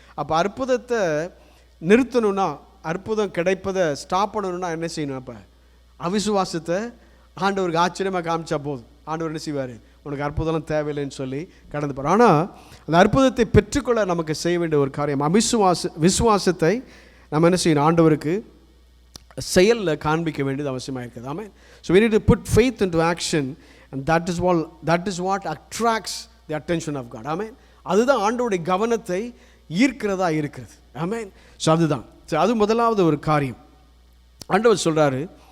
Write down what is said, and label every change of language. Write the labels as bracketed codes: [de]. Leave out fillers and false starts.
[ta] அப்போ அற்புதத்தை நிறுத்தணும்னா, அற்புதம் கிடைப்பதை ஸ்டாப் பண்ணணும்னா என்ன செய்யணும், அப்போ அவிசுவாசத்தை ஆண்டவருக்கு ஆச்சரியமாக காமிச்சா போதும். ஆண்டவர் என்ன செய்வார், உனக்கு அற்புதம் தேவையில்லைன்னு சொல்லி கடந்து போகிறார். ஆனால் அந்த அற்புதத்தை பெற்றுக்கொள்ள நமக்கு செய்ய வேண்டிய ஒரு காரியம் விசுவாசத்தை நம்ம என்ன செய்யணும், ஆண்டவருக்கு செயலில் காண்பிக்க வேண்டியது அவசியமாக இருக்குது. ஆமே. [en] So we need to put faith into action and that is what attracts the attention of God. [ta] ஆமே. அதுதான் ஆண்டவருடைய கவனத்தை ஈர்க்கிறதா இருக்கிறது. ஆமே. ஸோ அதுதான். ஸோ அது முதலாவது ஒரு காரியம். ஆண்டவர் சொல்கிறாரு,